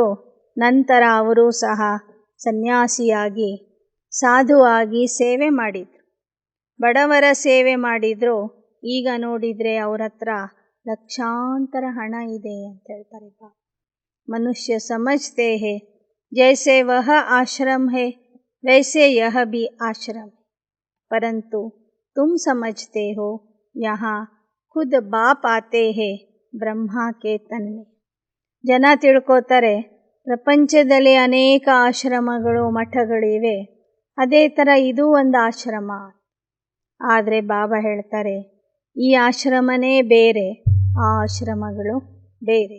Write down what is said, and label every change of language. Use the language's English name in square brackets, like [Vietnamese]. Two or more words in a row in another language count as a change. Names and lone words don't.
[Kannada] ನಂತರ ಅವರು ಸಹ ಸನ್ಯಾಸಿಯಾಗಿ ಸಾಧುವಾಗಿ ಸೇವೆ ಮಾಡಿದರು, ಬಡವರ ಸೇವೆ ಮಾಡಿದರು. ಈಗ ನೋಡಿದರೆ ಅವ್ರ ಹತ್ರ ಲಕ್ಷಾಂತರ ಹಣ ಇದೆ ಅಂತ ಹೇಳ್ತಾರೆ. [Hindi] मनुष्य समझते हैं जैसे वह आश्रम है वैसे यह भी आश्रम, परंतु तुम समझते हो यहाँ खुद बाप आते हैं ब्रह्मा के तन में. [Kannada] ಜನ ತಿಳ್ಕೋತಾರೆ ಪ್ರಪಂಚದಲ್ಲಿ ಅನೇಕ ಆಶ್ರಮಗಳು ಮಠಗಳಿವೆ, ಅದೇ ಥರ ಇದು ಒಂದು ಆಶ್ರಮ. ಆದರೆ ಬಾಬಾ ಹೇಳ್ತಾರೆ, ಈ ಆಶ್ರಮನೇ ಬೇರೆ, ಆ ಆಶ್ರಮಗಳು ಬೇರೆ.